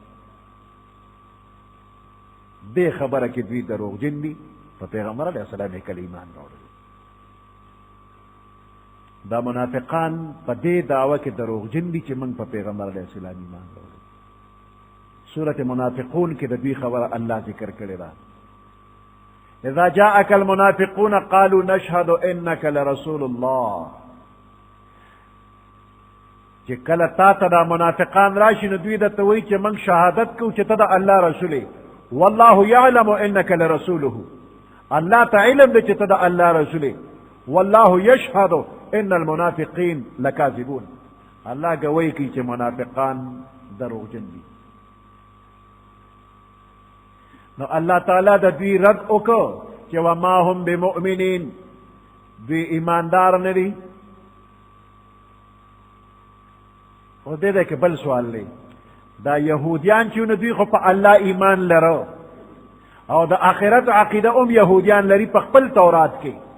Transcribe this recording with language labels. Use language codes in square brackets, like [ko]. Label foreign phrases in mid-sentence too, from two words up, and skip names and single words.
[ps] دې خبره کې دوی دروغجن دي، په پیغمبر [ar] علیه السلام [ps] کله ایمان راوړل. دا منافقان په دې دعوه کې دروغجن دي چې موږ په پیغمبر [ar] علیه السلام [ps] ایمان راوړل. سورة منافقون کې د دوی خبره الله ذکر کړې ده. [ar] اذا جاءك المنافقون قالوا نشهد انك لرسول الله. [ps] چې کله تا ته دا منافقان راشي نو دوی درته وایي چې موږ شهادت کوو چې ته د الله رسول یې. [ar] والله يعلم انك لرسوله. [ps] الله ته علم دی چې ته د الله رسول یې. [ar] والله يشهد ان المنافقين لكاذبون. [ps] الله گوی کوي چې منافقان دروغجن دي. نو الله تعالی د دوی رد وکړو چې [ar] وما هم بمؤمنین، [ps] دوی ایماندار نه دي. او دې کې بل سوال دی، دا یهودیان چې نو دوی خو په الله ایمان لرو او د آخرت عقیده هم یهودیان لري په خپل تورات کې.